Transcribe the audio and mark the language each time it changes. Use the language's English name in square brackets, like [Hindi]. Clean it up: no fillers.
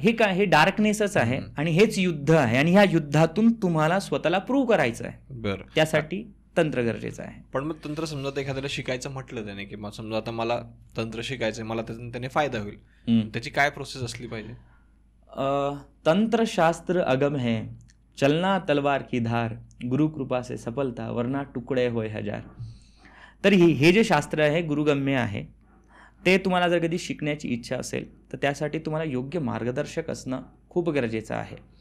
[Marathi] हे काय, हे डार्कनेसच आहे आणि हेच युद्ध आहे. आणि ह्या युद्धातून तुम्हाला स्वतःला प्रूव्ह करायचं आहे. त्यासाठी तंत्र गरजेचं आहे. पण मग तंत्र समजा एखाद्याला शिकायचं म्हटलं त्याने, की समजा आता मला तंत्र शिकायचंय, मला त्याने फायदा होईल, त्याची काय प्रोसेस असली पाहिजे? [Hindi] तंत्र शास्त्र अगम है, चलना तलवार की धार, गुरु कृपा से सफलता, वरना तुकडे होय हजार. [Marathi] तर हे जे शास्त्र आहे गुरुगम्य आहे. ते तुम्हाला जर कधी शिकण्याची इच्छा असेल तर त्यासाठी तुम्हाला योग्य मार्गदर्शक असणं खूप गरजेचं आहे.